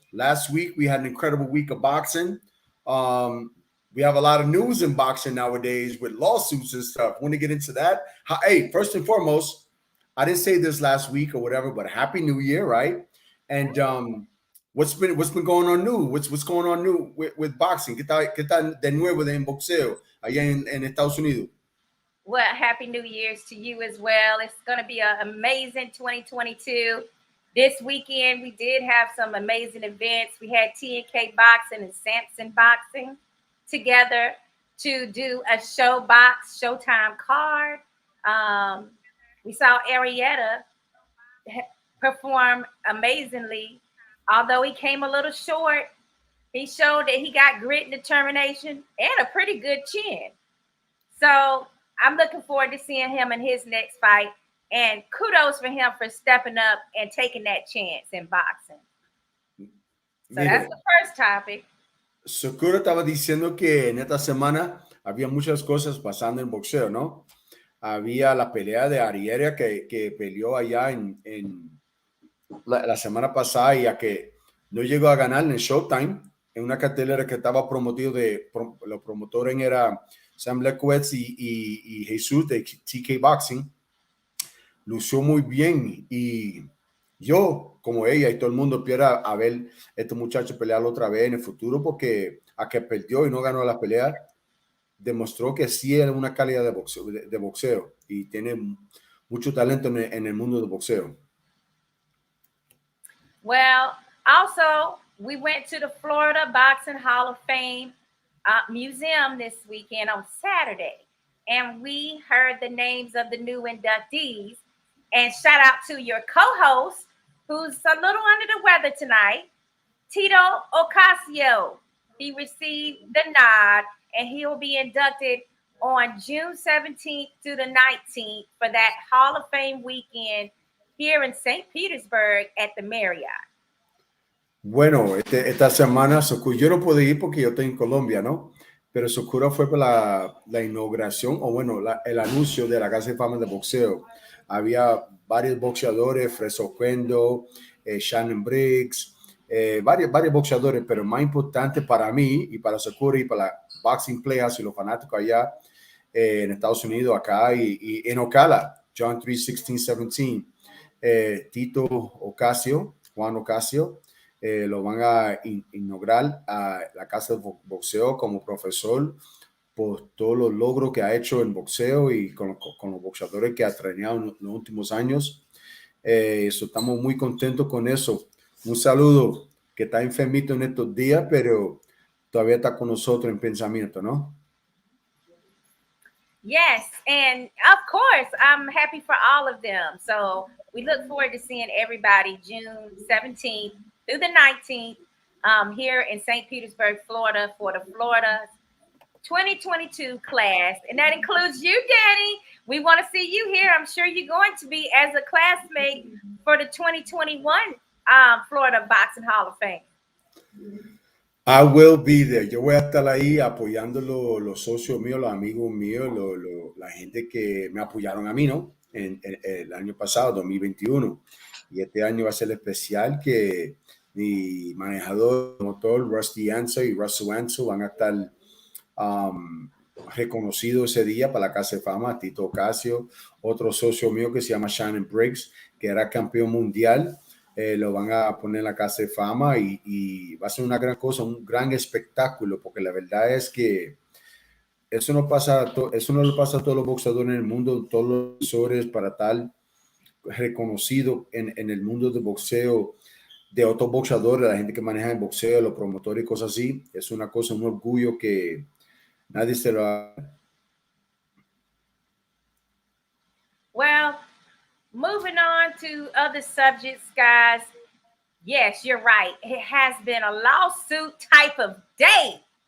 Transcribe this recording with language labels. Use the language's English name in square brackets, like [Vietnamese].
[English] Last week, we had an incredible week of boxing. We have a lot of news in boxing nowadays with lawsuits and stuff. Want to get into that? Hey, first and foremost, I didn't say this last week or whatever, but Happy New Year, right? And what's been going on new? What's going on new with boxing? [Spanish] ¿Qué tal de nuevo en boxeo allá en Estados Unidos? [English] Well, Happy New Year's to you as well. It's going to be an amazing 2022. This weekend, we did have some amazing events. We had TNK Boxing and Samson Boxing together to do a Showtime card. We saw Arietta perform amazingly. Although he came a little short, he showed that he got grit and determination and a pretty good chin. So I'm looking forward to seeing him in his next fight. And kudos for him for stepping up and taking that chance in boxing. So that's the first topic. [Spanish] Sakura estaba diciendo que en esta semana había muchas cosas pasando en boxeo, ¿no? Había la pelea de Ariera que peleó allá en la semana pasada y a que no llegó a ganar en el Showtime, en una cartelera que estaba promovido los promotores era Sam Lekowitz y Jesús de TK Boxing. Lució muy bien y yo, como ella y todo el mundo, espera a ver este muchacho pelear otra vez en el futuro porque a que perdió y no ganó la pelea, demostró que sí era una calidad de boxeo y tiene mucho talento en el mundo del boxeo. Well, also, we went to the Florida Boxing Hall of Fame Museum this weekend on Saturday, and we heard the names of the new inductees. And shout out to your co-host, who's a little under the weather tonight, Tito Ocasio. He received the nod, and he will be inducted on June 17th through the 19th for that Hall of Fame weekend here in St. Petersburg at the Marriott. Bueno, esta semana yo no pude ir porque yo estoy en Colombia, ¿no? Pero Sakura fue para la inauguración, o bueno, el anuncio de la Casa de Fama de Boxeo. Había varios boxeadores, Freso Cuendo, Shannon Briggs, varios boxeadores, pero más importante para mí y para Sakura y para la Boxing Playhouse y los fanáticos allá en Estados Unidos, acá y en Ocala, John 3, 16, 17, Tito Ocasio, Juan Ocasio, lo van a inaugurar a la Casa de Boxeo como profesor por todos los logros que ha hecho en boxeo y con los boxeadores que ha entrenado en los últimos años. Estamos muy contentos con eso. Un saludo, que está enfermito en estos días, pero todavía está con nosotros en pensamiento, ¿no? [English] Yes, and of course, I'm happy for all of them. So we look forward to seeing everybody June 17th through the 19th here in St. Petersburg, Florida for the Florida 2022 class. And that includes you, Danny. We want to see you here. I'm sure you're going to be as a classmate for the 2021 Florida Boxing Hall of Fame. I will be there. [Spanish] Yo voy a estar ahí apoyando los socios míos, los amigos míos, la gente que me apoyaron a mí, ¿no? En el año pasado, 2021. Y este año va a ser especial que mi manejador, motor, Rusty Ansel y Russell Ansel van a estar reconocidos ese día para la Casa de Fama. Tito Ocasio, otro socio mío que se llama Shannon Briggs, que era campeón mundial. Lo van a poner en la Casa de Fama y va a ser una gran cosa, un gran espectáculo, porque la verdad es que eso no le pasa a todos los boxeadores en el mundo, todos los boxeadores para tal reconocido en el mundo del boxeo de otros boxeadores, la gente que maneja el boxeo, los promotores y cosas así. Es una cosa, un orgullo que nadie se lo ha... [English] Well, moving on to other subjects, guys. Yes, you're right. It has been a lawsuit type of day.